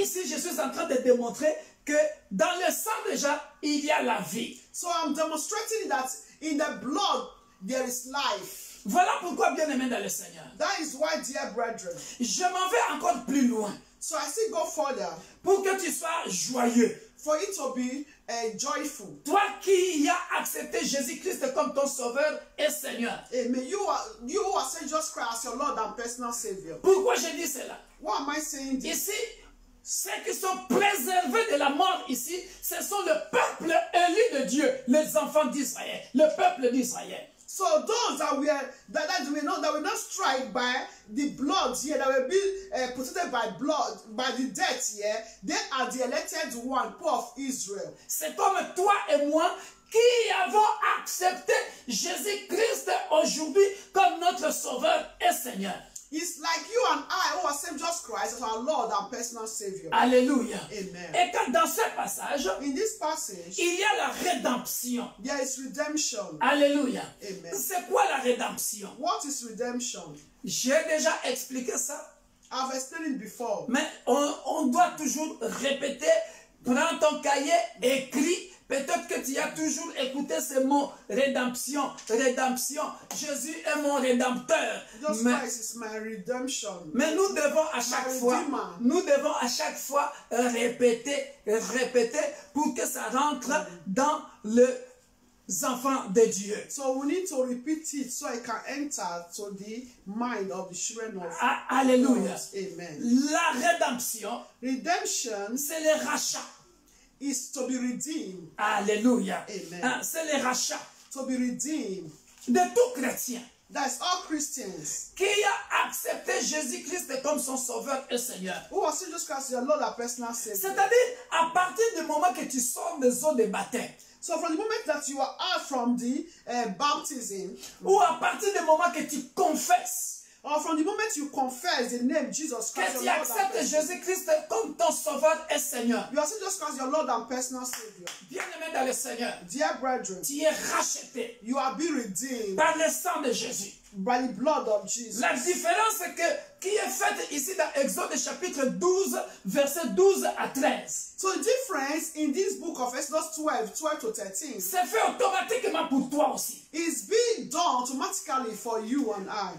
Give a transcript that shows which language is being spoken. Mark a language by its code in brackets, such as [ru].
[fr] Ici, je suis en train de démontrer que dans le sang déjà, il y a la vie. [en] So I'm demonstrating that in the blood there is life. [fr] Voilà pourquoi, bien aimé dans le Seigneur, [en] That is why, dear brethren, [fr] je m'en vais encore plus loin [en] so I still go further [fr] pour que tu sois joyeux. [en] for it to be joyful. [fr] Toi qui as accepté Jésus-Christ comme ton sauveur et Seigneur. Amen. [en] You who are saying Jesus Christ as your Lord and personal Savior. [fr] Pourquoi je dis cela? [en] Why am I saying this? [fr] Ici, ceux qui sont préservés de la mort ici, ce sont le peuple élu de Dieu, les enfants d'Israël, le peuple d'Israël. [en] So those that were not struck by the blood here, that will be protected by blood, by the death here, they are the elected one, people of Israel. [fr] C'est comme toi et moi qui avons accepté Jésus-Christ aujourd'hui comme notre sauveur et Seigneur. [en] It's like you and I who accept Jesus Christ as our Lord and personal Savior. [fr] Alléluia. Amen. Et quand dans ce passage, [en] In this passage, [fr] il y a la rédemption. [en] there is redemption. [fr] Alléluia. Amen. C'est quoi la rédemption? [en] What is redemption? [fr] J'ai déjà expliqué ça, [en] I've explained it before. [fr] mais on doit toujours répéter. Prends ton cahier, écris. Peut-être que tu as toujours écouté ce mot rédemption, rédemption. Jésus est mon rédempteur. [en] Jesus Christ is my redemption. [fr] Mais nous devons à chaque fois, répéter pour que ça rentre dans les enfants de Dieu. [en] So we need to repeat it so it can enter to the mind of the children of [fr] Alléluia. [en] God. Amen. [fr] La rédemption, [en] Redemption [fr] c'est le rachat. [en] is to be redeemed. [fr] Alléluia. Amen. C'est le rachat [en] To be redeemed. [fr] de tout chrétien [en] That's all Christians [fr] qui a accepté Jésus-Christ comme son sauveur et Seigneur. [en] who are Jesus Christ your Lord and personal Savior. [fr] C'est-à-dire, à partir du moment que tu sors des eaux de baptême, [en] So from the moment that you are out from the baptism, [fr] ou à partir du moment que tu confesses [en] or from the moment you confess the name Jesus Christ, [fr] que tu [en] your Lord and [fr] acceptes [en] personal, [fr] Jésus-Christ comme ton sauveur et Seigneur, [en] you accept Jesus Christ your Lord and personal Savior. [fr] bien-aimé dans le Seigneur, [en] Dear brethren, [fr] tu es racheté [en] you are being redeemed [fr] par le sang de Jésus. [en] by the blood of Jesus. [fr] La différence, c'est que qui est faite ici dans Exode chapitre 12, versets 12 à 13. [en] So the difference in this book of Exodus 12 to 13 [fr] C'est fait automatiquement pour toi aussi. [en] is being done automatically for you and I.